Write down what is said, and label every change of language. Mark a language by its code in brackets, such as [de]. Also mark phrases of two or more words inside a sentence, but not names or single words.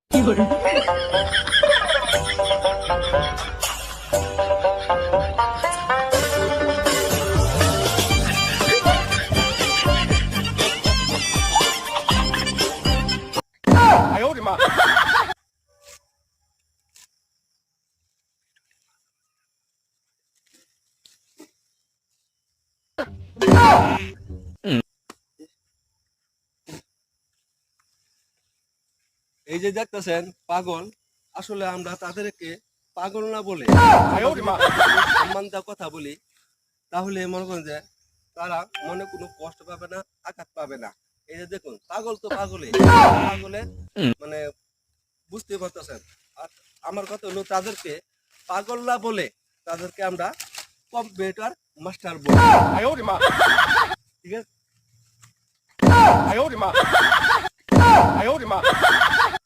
[zh] 哎呦我的妈！ [bn] এই যে দেখতেছেন পাগল, আসলে আমরা তাদেরকে পাগল না বলে সম্মান দেওয়ার কথা বলি, তাহলে মনে করেন যে তারা মনে কোনো কষ্ট পাবে না, আঘাত পাবে না। এই যে দেখুন পাগল তো পাগলে পাগলে মানে বুঝতে পারতেছেন। আর আমার কথা হলো তাদেরকে পাগল না বলে তাদেরকে আমরা [en] computer master [bn] বলি। [zh] 哎呦我的妈！ [bn] ঠিক আছে? [zh] 哎呦我的妈！哎呦我的妈！